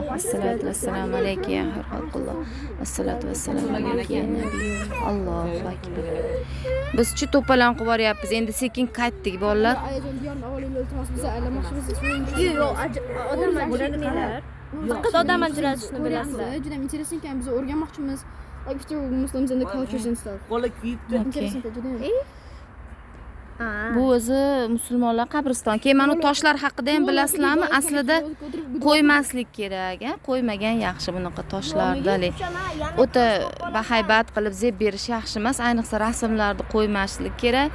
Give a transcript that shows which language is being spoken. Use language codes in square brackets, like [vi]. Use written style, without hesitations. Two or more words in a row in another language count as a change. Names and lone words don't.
[ar] الصلاة والسلام عليك يا خلق الله. الصلاة والسلام عليك يا نبي الله. الله أكبر. [uz] Biz chi to'palan qilib boryapmiz. Endi sekin qaytdik bolalar. Faqat odam ajratishni bilasizlar. Juda interesting ekan, biz o'rganmoqchimiz. [en] Like few Muslims and the cultures and stuff. [uz] Qo'li kuyibdi. Bu o'zi musulmonlar qabriston. Keyin mana toshlar haqida ham bilasizlarmi? Aslida qo'ymaslik kerak, qo'ymagan yaxshi bunaqa toshlarni. O'ta bahaybat qilib zeb berish yaxshi emas, ayniqsa rasmlarni qo'ymaslik kerak.